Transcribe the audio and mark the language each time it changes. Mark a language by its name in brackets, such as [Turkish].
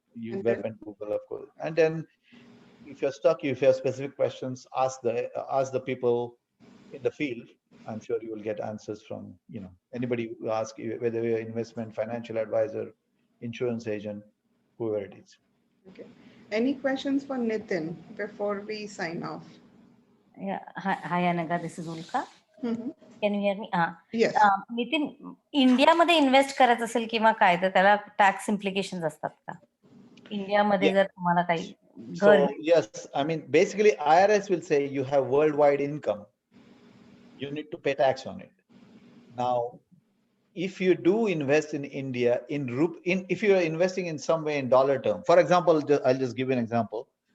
[English] You web and Google, of course. And then if you're stuck, if you have specific questions, ask the people in the field. I'm sure you will get answers from, you know, anybody who asks you, whether you're an investment, financial advisor, insurance agent, whoever it is. Okay. Any questions for Nitin before we sign off? Yeah. Hi, Anaga. This is Ulka. Can you hear me? Yes. [Marathi] Nitin, India मध्ये invest करायचं असेल किंवा काय तर त्याला tax implications असतात का? इंडियामध्ये जर तुम्हाला काही [English] So yes, I mean basically IRS will say you have worldwide income. You need to pay tax on it. Now, if you do invest in India if you are investing in some way in dollar term, for example, I'll just give you an example.